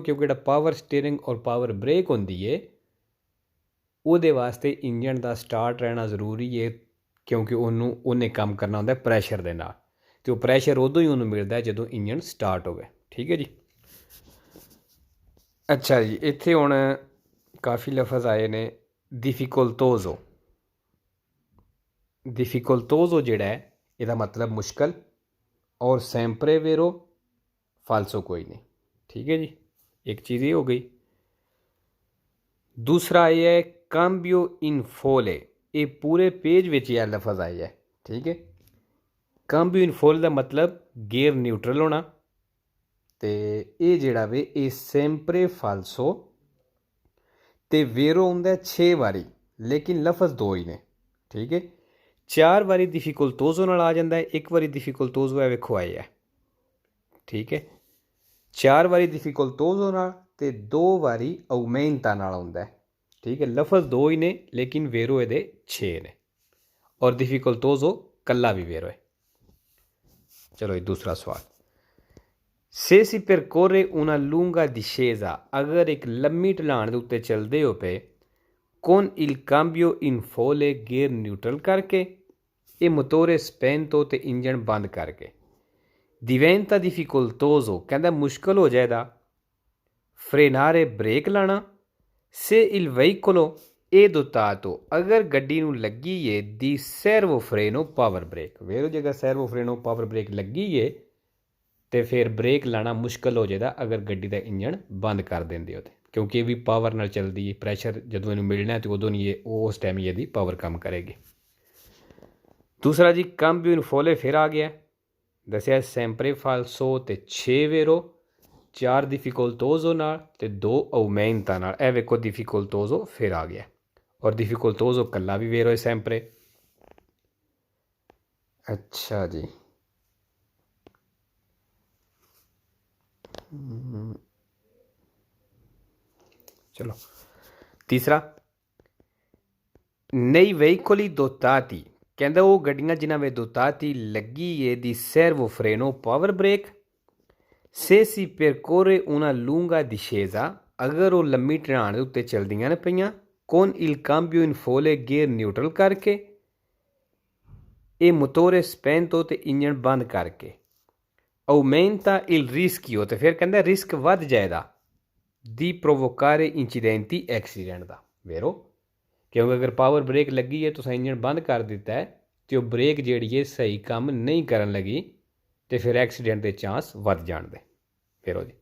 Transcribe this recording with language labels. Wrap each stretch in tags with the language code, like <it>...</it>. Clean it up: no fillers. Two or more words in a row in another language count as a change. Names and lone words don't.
<pa>ਕਿਉਂਕਿ ਜਿਹੜਾ</pa> <en>power steering</en> <pa>ਔਰ</pa> <en>power brake</en> <pa>ਹੁੰਦੀ ਹੈ, ਉਹਦੇ ਵਾਸਤੇ ਇੰਜਣ ਦਾ ਸਟਾਰਟ ਰਹਿਣਾ ਜ਼ਰੂਰੀ ਹੈ, ਕਿਉਂਕਿ ਉਹਨੇ ਕੰਮ ਕਰਨਾ ਹੁੰਦਾ ਪ੍ਰੈਸ਼ਰ ਦੇ ਨਾਲ, ਅਤੇ ਉਹ ਪ੍ਰੈਸ਼ਰ ਉਦੋਂ ਹੀ ਉਹਨੂੰ ਮਿਲਦਾ ਜਦੋਂ</pa> <en>engine start</en> <pa>ਹੋਵੇ। ਠੀਕ ਹੈ ਜੀ। ਅੱਛਾ ਜੀ, ਇੱਥੇ ਹੁਣ ਕਾਫੀ ਲਫ਼ਜ਼ ਆਏ ਨੇ।</pa> <it>difficoltoso, difficoltoso</it> <pa>ਜਿਹੜਾ ਹੈ, ਇਹਦਾ ਮਤਲਬ ਮੁਸ਼ਕਲ, ਔਰ</pa> <it>sempre vero,</it> <pa>falso ਕੋਈ ਨਹੀਂ। ਠੀਕ ਹੈ ਜੀ, ਇੱਕ ਚੀਜ਼ ਇਹ ਹੋ ਗਈ। ਦੂਸਰਾ ਇਹ ਹੈ</pa> <it>cambio in folle,</it> <pa>ਇਹ ਪੂਰੇ ਪੇਜ ਵਿੱਚ ਇਹ ਲਫ਼ਜ਼ ਆਇਆ ਹੈ। ਠੀਕ ਹੈ,</pa> <it>cambio in folle</it> <pa>ਦਾ ਮਤਲਬ</pa> <en>gear neutral</en> <pa>ਹੋਣਾ, ਅਤੇ ਇਹ ਜਿਹੜਾ ਵੇ ਇਹ</pa> <it>sempre falso</it> <pa>ਤੇ ਵੇਰੋ ਹੁੰਦਾ 6 ਵਾਰੀ, ਲੇਕਿਨ ਲਫ਼ਜ਼ 2 ਹੀ ਨੇ। ਠੀਕ ਹੈ, 4 ਵਾਰੀ difficoltoso ਨਾਲ ਆ ਜਾਂਦਾ ਹੈ, 1 ਵਾਰੀ difficoltoso ਹੈ ਵੇਖੋ ਆਇਆ ਹੈ। ਠੀਕ ਹੈ, 4 ਵਾਰੀ difficoltoso ਨਾਲ ਅਤੇ 2 ਵਾਰੀ aumenta ਨਾਲ ਆਉਂਦਾ ਹੈ। ਠੀਕ ਹੈ, ਲਫ਼ਜ਼ 2 ਹੀ ਨੇ, ਲੇਕਿਨ ਵੇਰੋ ਇਹਦੇ 6 ਨੇ, ਔਰ difficoltoso ਕੱਲਾ ਵੀ ਵੇਰੋ ਹੈ। ਚਲੋ ਇਹ ਦੂਸਰਾ ਸਵਾਲ।</pa> <it>se si percorre una lunga discesa,</it> <pa>ਅਗਰ ਇੱਕ ਲੰਮੀ ਢਲਾਣ ਦੇ ਉੱਤੇ ਚੱਲਦੇ ਹੋ ਪਏ,</pa> <it>con il cambio in folle,</it> <en>gear neutral</en> <pa>ਕਰਕੇ,</pa> <it>e motore spento</it> <pa>ਤੇ ਇੰਜਣ ਬੰਦ ਕਰਕੇ,</pa> <it>diventa difficoltoso,</it> <pa>ਕਹਿੰਦਾ ਮੁਸ਼ਕਲ ਹੋ ਜਾਏਦਾ, frenare, ਬ੍ਰੇਕ ਲਾਣਾ,</pa> <it>se il veicolo è dotato,</it> <pa>ਅਗਰ ਗੱਡੀ ਨੂੰ ਲੱਗੀ ਹੈ ਦੀ</pa> <it>servo freno,</it> <en>power brake.</en> <pa>ਵੇਖੋ ਜੇਕਰ</pa> <it>servo freno</it> <en>power brake</en> <pa>ਲੱਗੀ ਹੈ ਤੇ ਫਿਰ ਬ੍ਰੇਕ ਲਾਣਾ ਮੁਸ਼ਕਲ ਹੋ ਜਾਏਦਾ ਅਗਰ ਗੱਡੀ ਦਾ ਇੰਜਣ ਬੰਦ ਕਰ ਦਿੰਦੇ ਹੋ, ਕਿਉਂਕਿ ਇਹ ਵੀ ਪਾਵਰ ਨਾਲ ਚੱਲਦੀ ਹੈ। ਪ੍ਰੈਸ਼ਰ ਜਦੋਂ ਇਹਨੂੰ ਮਿਲਣਾ ਤੇ ਉਦੋਂ ਨਹੀਂ, ਇਹ ਉਸ ਟਾਈਮ ਹੀ ਇਹਦੀ ਪਾਵਰ ਕੰਮ ਕਰੇਗੀ। ਦੂਸਰਾ ਜੀ,</pa> <it>cambio in folle</it> <pa>ਫਿਰ ਆ ਗਿਆ, ਦੱਸਿਆ</pa> <it>sempre falso</it> <pa>ਤੇ 6 ਵੇਰੋ, 4 difficoltoso ਨਾਲ ਤੇ 2 aumenta ਨਾਲ। ਇਹ ਵੇਖੋ difficoltoso ਫਿਰ ਆ ਗਿਆ, ਔਰ difficoltoso ਕੱਲਾ ਵੀ ਵੇਰੋ ਹੈ sempre। ਅੱਛਾ ਜੀ, ਚਲੋ ਤੀਸਰਾ,</pa> <it>nei veicoli dotati,</it> <pa>ਕਹਿੰਦਾ ਉਹ ਗੱਡੀਆਂ ਜਿਨ੍ਹਾਂ ਵਿੱਚ ਦੋਤਾਤੀ ਲੱਗੀ ਹੈ ਦੀ</pa> <it>servo freno,</it> <en>power brake,</en> <it>se si percorre una lunga discesa,</it> <pa>ਅਗਰ ਉਹ ਲੰਮੀ ਢਲਾਣ ਦੇ ਉੱਤੇ ਚੱਲਦੀਆਂ ਨੇ ਪਈਆਂ,</pa> <it>con il cambio in folle,</it> <en>gear neutral</en> <pa>ਕਰਕੇ,</pa> <it>e motore spento</it> <pa>ਤੇ ਇੰਜਣ ਬੰਦ ਕਰਕੇ,</pa> <it>aumenta il rischio</it> <pa>ਤੇ ਫਿਰ ਕਹਿੰਦਾ ਰਿਸਕ ਵੱਧ ਜਾਏਗਾ</pa> <it>di provocare incidenti</it> <pa>ਐਕਸੀਡੈਂਟ ਦਾ ਵੇਰੋ ਕਿਉਂਕਿ ਅਗਰ</pa> <en>power brake</en> <pa>ਲੱਗੀ ਹੈ ਤੁਸੀਂ ਇੰਜਣ ਬੰਦ ਕਰ ਦਿੱਤਾ ਹੈ ਤੇ ਉਹ ਬ੍ਰੇਕ ਜਿਹੜੀ ਹੈ ਸਹੀ ਕੰਮ ਨਹੀਂ ਕਰਨ ਲੱਗੀ ਤੇ ਫਿਰ ਐਕਸੀਡੈਂਟ ਦੇ ਚਾਂਸ ਵੱਧ ਜਾਣ ਦੇ ਵੇਰੋ ਜੀ।</pa>